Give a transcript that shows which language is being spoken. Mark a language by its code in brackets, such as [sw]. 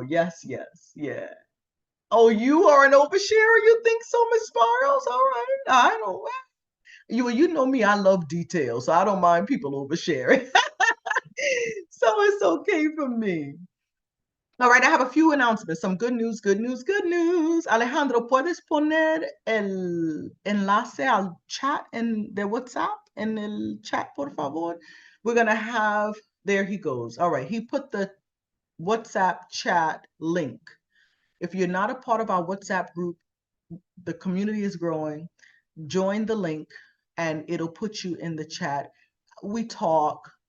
[en] Yes, yes, yeah. Oh, you are an oversharer? You think so, Miss Spirals? All right. I don't you know me, I love details, so I don't mind people oversharing. So it's okay for me. All right, I have a few announcements. Some good news, good news, good news. [es] Alejandro, ¿puedes poner el enlace al chat en de WhatsApp en el chat, por favor? [en] We're going to have, there he goes. All right, he put the WhatsApp chat link. If you're not a part of our WhatsApp group, The community is growing. Join the link and it'll put you in the chat. We talk.